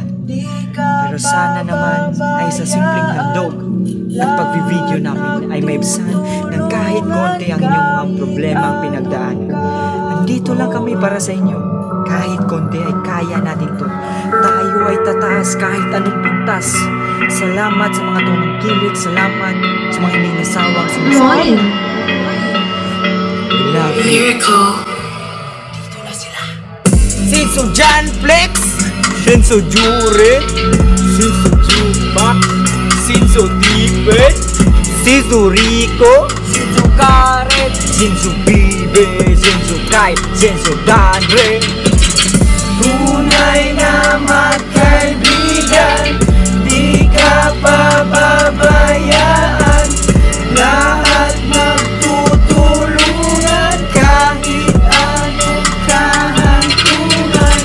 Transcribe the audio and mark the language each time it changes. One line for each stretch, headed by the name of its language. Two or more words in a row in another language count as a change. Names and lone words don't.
Filipino: Pero sana naman ay sa simpleng handog ng pagbi-video namin ay maibsan ng kahit konti ang inyong mga problemang pinagdaanan. Andito lang kami para sa inyo. Kahit konti ay kaya natin to. Tayo ay tataas kahit anong pintas. Salamat sa mga tumangkilik. Salamat sa mga hindi nasawang sumusama.
English: We love you.
Filipino: Dito na sila. Senso Jan Flex, Senso Jure, Senso Jubac, Senso Tipe, Senso Rico, Senso Karet, Senso Bibe, Senso Kai, Senso Danre. Tunay na magkaibigan, di ka pababayaan. Lahat magtutulungan kahit anong kahantungan.